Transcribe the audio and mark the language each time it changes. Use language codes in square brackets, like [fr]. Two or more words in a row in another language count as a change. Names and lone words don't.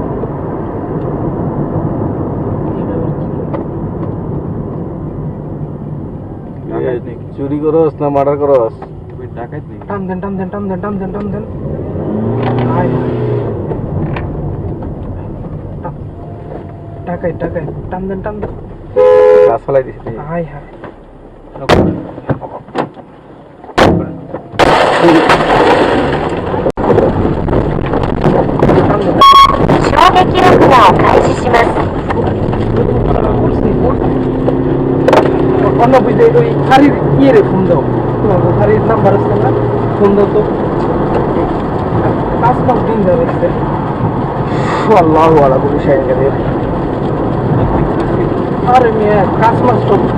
[bn] চুরি করস না মার্ডার করস? ডাকাইত নেই। টান দেন টান দেন টান দেন টান দেন টান দেন আয় টাকাই টাকাই টান দেন টান দেন গাছ ফেলাই দিছি আয় হায় [ja] 衝撃録画を開始します。 [bn] অন্য বুঝে ওই গাড়ির ইয়ে রে ফোন দাও, তোমার গাড়ির নাম্বার আছে না, ফোন দাও তো। 5-5 দিন ধরে [ar] الله على كل شيء قدير. [bn] আরে মেয়ে কাজ মাস তো সাইডে